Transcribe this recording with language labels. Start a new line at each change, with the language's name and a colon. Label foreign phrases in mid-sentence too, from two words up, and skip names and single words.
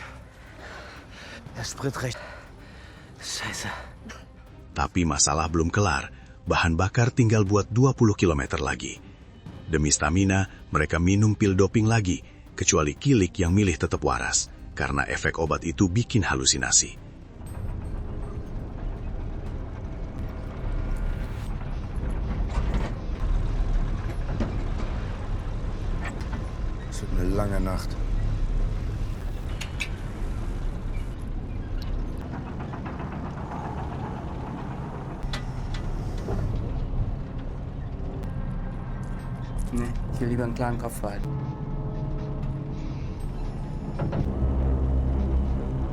German: Der Sprit recht. Scheiße.
Indonesian: Tapi masalah belum kelar. Bahan bakar tinggal buat 20 km lagi. Demi stamina, mereka minum pil doping lagi, kecuali Kilik yang milih tetap waras, karena efek obat itu bikin halusinasi.
German: Es wird eine lange Nacht. Nee, ich will lieber einen klaren Kopf behalten.